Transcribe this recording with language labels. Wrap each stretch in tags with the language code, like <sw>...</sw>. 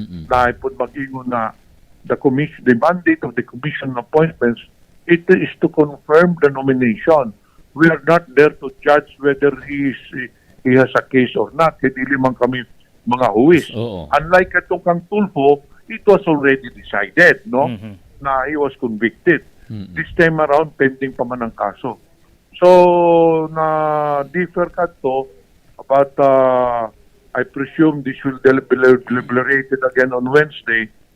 <ceb>Na ay pud magingon na</ceb> <en>the mandate of the Commission on Appointments, it is to confirm the nomination. We are not there to judge whether he has a case or not.</en> <tl>Hindi man kami mga huwis.</tl> <en>Unlike</en> <tl>itong kang</tl> <en>Tulfo, it was already decided, no? Na he was convicted. This time around,</en> <tl>pending pa man ang kaso.</tl> <en>So, na differ ka to, but I presume this will be deliberated again on Wednesday.</en>